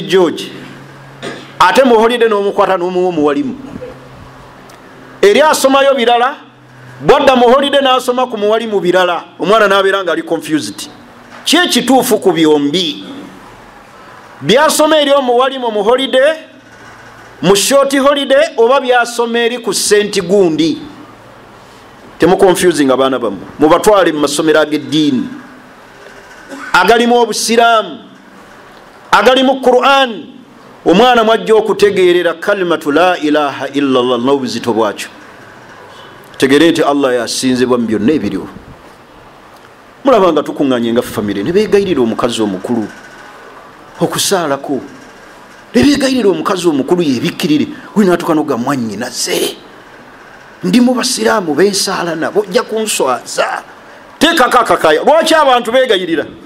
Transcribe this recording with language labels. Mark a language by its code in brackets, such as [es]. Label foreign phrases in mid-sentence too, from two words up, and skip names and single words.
[lg] George ate mu holiday n'omukwata n'omuwa omuwalimu eri asomayo birala bwadda mu holiday n'asoma ku muwalimu birala omwana n'abeera nga ali confused ki ekituufu ku byombi byasoma eri omuwalimu mu holiday mu [en] short holiday [lg] oba byasoma eri ku St. Gundi temukonfusing abaana bammwe mubatwale mu masomero ag'eddiini agalimu obusiraamu agalimu Qur'an omwana mwajja okutegeerera [ar] كلمة لا إله إلا الله [lg] n'obuzito bwakyo tegeere nti Allah yasinzibwa mu byonna ebiriwo mulaba nga tukuŋŋanye nga famire ne beegayirira omukazi omukulu okusaalako ne beegayirira omukazi omukulu yebikkirire winaatuka noga mwannyinaze ndi mu basiraamu bensaala nabo ojja kunswaza teekako akakaya lwaki abantu beegayirira